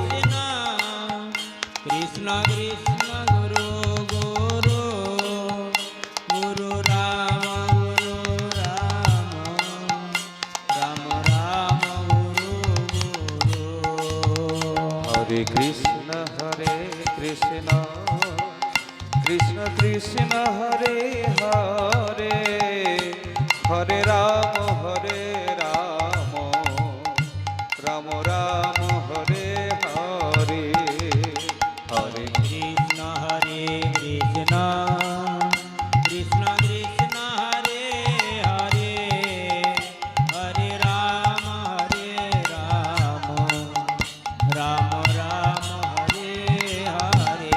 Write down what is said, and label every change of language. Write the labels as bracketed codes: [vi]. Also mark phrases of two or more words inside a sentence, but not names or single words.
[sa] কৃষ্ণ কৃষ্ণ গুরু গুরু গুরু রাম রাম গুরু গুরু হরে কৃষ্ণ কৃষ্ণ কৃষ্ণ হরে হরে হরে রাম রাম রাম হরে হরে হরে কৃষ্ণ হরে কৃষ্ণ কৃষ্ণ কৃষ্ণ হরে হরে হরে রাম রাম রাম হরে হরে